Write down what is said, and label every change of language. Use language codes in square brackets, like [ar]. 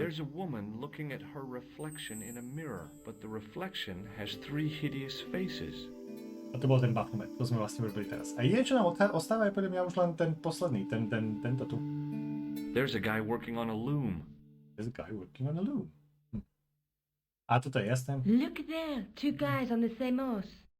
[en] There's a woman looking at her reflection in a mirror, but the reflection has 3 hideous faces. [sk] A to bol ten Baphomet, to sme vlastne urobili teraz. A je, čo nám ostáva, je podľa mňa už len ten posledný, tento tu. [en] There's a guy working on a loom. There's a guy working on a loom. [sk] A toto je jasné. [en] Look there, 2 guys on the same horse.